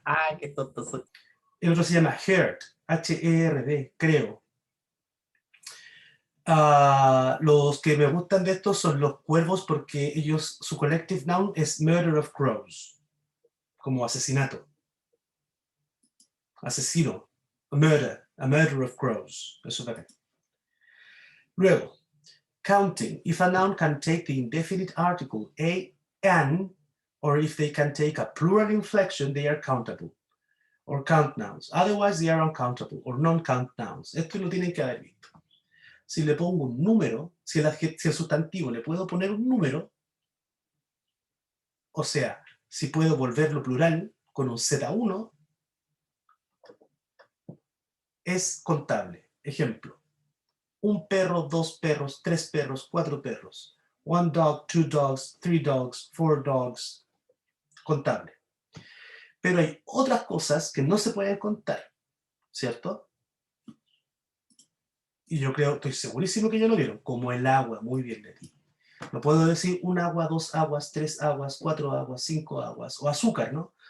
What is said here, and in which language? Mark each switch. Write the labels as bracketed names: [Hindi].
[Spanish] Ah, qué tonto soy. El otro se llama herd, H-E-R-D, creo. Los que me gustan de estos son los cuervos porque ellos, su collective noun es murder of crows, como asesinato. Asesino, a murder of crows. Eso es acá. Luego, counting. [English] If a noun can take the indefinite article an, or if they can take a plural inflection, they are countable. Or count nouns. Otherwise, they are uncountable or non-count nouns. [Spanish] Esto lo tienen que haber visto. Si le pongo un número, si el sustantivo le puedo poner un número, o sea, si puedo volverlo plural con un Z1, es contable. Ejemplo, un perro, dos perros, tres perros, cuatro perros. [English] One dog, two dogs, three dogs, four dogs. [Spanish] Contable. Pero hay otras cosas que no se pueden contar, ¿cierto? Y yo creo, estoy segurísimo que ya lo vieron, como el agua, muy bien, Leti. No puedo decir un agua, dos aguas, tres aguas, cuatro aguas, cinco aguas, o azúcar, ¿no?